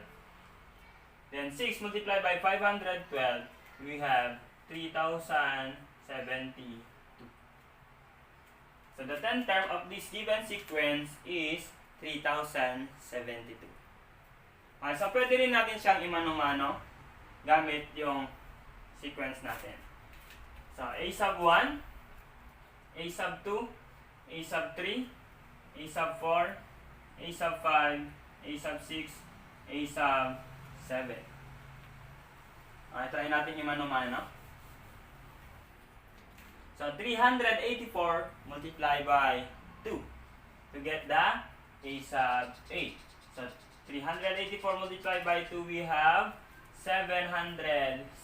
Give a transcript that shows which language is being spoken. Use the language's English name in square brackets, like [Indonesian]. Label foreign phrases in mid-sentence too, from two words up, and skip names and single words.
[English] Then 6 multiplied by 512, we have 3,072. So the 10th term of this given sequence is 3,072. [Filipino] Okay, so pwede rin natin siyang imano-mano gamit yung sequence natin. [English] So a sub 1, a sub 2, a sub 3, a sub 4, a sub 5, a sub 6, a sub 7. [Filipino] Okay, try natin imano-mano. [English] So 384 multiplied by 2 to get the a sub 8. So 384 multiplied by 2, we have 768.